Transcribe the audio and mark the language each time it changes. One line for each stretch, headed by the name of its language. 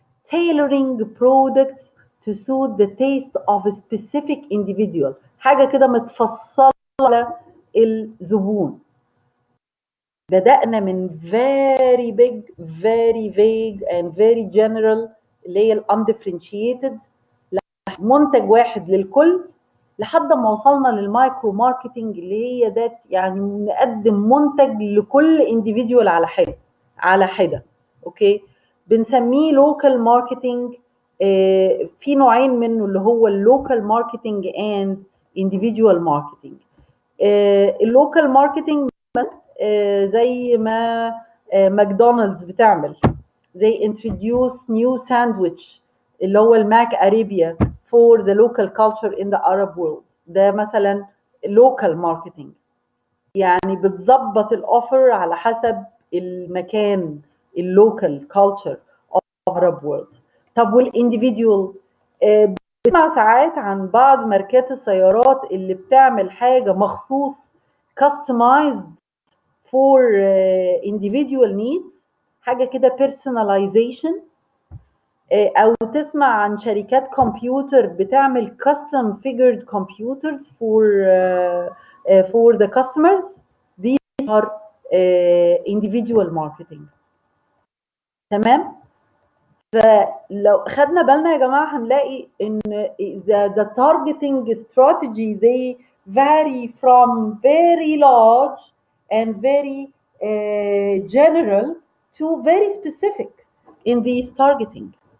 English: tailoring products to suit the taste of a specific individual،
Arabic: حاجة كده متفصلة على الزبون. بدأنا من
English: very big, very vague and very general
Arabic: اللي هي undifferentiated منتج واحد للكل، لحد ما وصلنا للمايكرو ماركتنج اللي هي ده يعني نقدم منتج لكل individual على حدة. اوكي، بنسميه لوكال ماركتنج. في نوعين منه اللي هو اللوكال ماركتنج اند individual ماركتنج. اللوكال ماركتنج زي ما ماكدونالدز بتعمل، زي
English: introduce new sandwich
Arabic: اللي هو الماك اريبيا
English: for the local culture in the Arab world.
Arabic: ده مثلا local marketing، يعني بتظبط الاوفر على حسب المكان اللوكال
English: culture of Arab world.
Arabic: طب والانديفيديوال، بنسمع ساعات عن بعض ماركات السيارات اللي بتعمل حاجة مخصوص
English: customized for individual needs،
Arabic: حاجة كده personalization. او تسمع عن شركات كمبيوتر بتعمل
English: custom figured computers for the customers. These are individual marketing.
Arabic: تمام؟ فلو خدنا بالنا يا جماعة هنلاقي ان
English: the targeting strategy they vary from very large and very general to very specific in these targeting.